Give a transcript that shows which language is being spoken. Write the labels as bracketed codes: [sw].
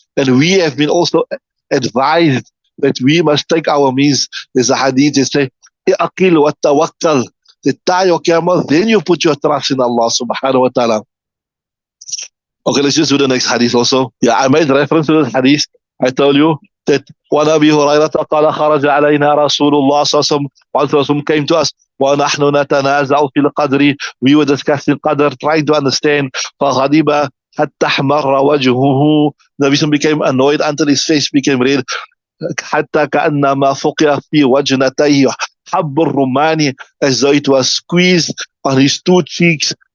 [en] And we have been also advised that we must take our means. There's a hadith that says, "Aqil wa tawakkal." Tie your camel, then you put your trust in Allah Subhanahu wa Ta'ala. Okay, let's just do the next hadith also. Yeah, I made reference to this hadith. I told you that one Abi Hurairah [ar] قال خرج علينا رسول الله صلى الله عليه وسلم [en] came to us [ar] ونحن نتنازع في القدر. [en] We were discussing Qadr, trying to understand. [ar] فغضب حتى احمر وجهه. [en] The Nabi became annoyed until his face became red. [ar] حتى كأنما فقع في وجنتيه حب الرمان, [en] as though it was squeezed on his two cheeks.